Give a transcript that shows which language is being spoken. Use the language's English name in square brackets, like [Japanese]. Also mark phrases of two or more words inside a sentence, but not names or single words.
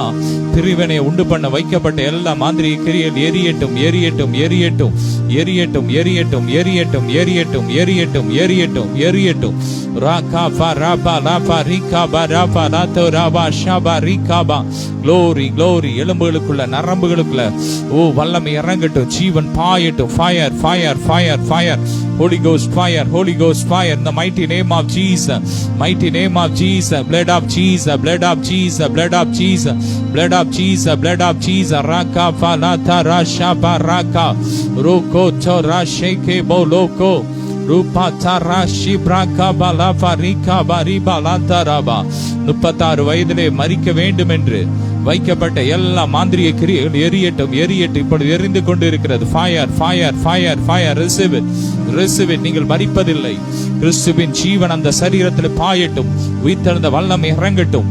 [Tamil] பிரிவினை உண்டு பண்ண வைக்கப்பட்ட எல்லா மாந்திரிக கிரியைகள் எரியட்டும் எரியட்டும் எரியட்டும் எரியட்டும் எரியட்டும் எரியட்டும் எரியட்டும் எரியட்டும் எரியட்டும் எரியட்டும். ராகாபா ராபா லாபா ரீகாபா ராபா லாத்தோ ராபா ஷாபா ரீகாபா. [English] Glory glory. [Tamil] எலும்புகளுக்குள்ள நரம்புகளுக்குள்ள வல்லமை இறங்கட்டும், ஜீவன் பாயட்டும். [English] Fire fire fire fire. Holy Ghost fire, Holy Ghost fire. In the mighty name of Jesus, mighty name of Jesus. Blood of Jesus, blood of Jesus, blood of Jesus, blood of Jesus, blood of Jesus. Raka falata rasha baraka roko tora sheke boloko rupa tara shibraka balafa rika bariba lantaraba. [Tamil] 36 வயதிலே மரிக்க வேண்டும் என்று வைக்கப்பட்ட எல்லா மாந்திரிய கிரியைகள் எரியட்டும் எரியட்டும். இப்பொழுது எரிந்து கொண்டு இருக்கிறது. [English] Fire fire fire fire. Receive it, receive it. [Tamil] நீங்கள் மரிப்பதில்லை. கிறிஸ்துவின் ஜீவன் அந்த சரீரத்தில் பாயட்டும். உயிர்த்தெழுந்த வல்லமை இறங்கட்டும்.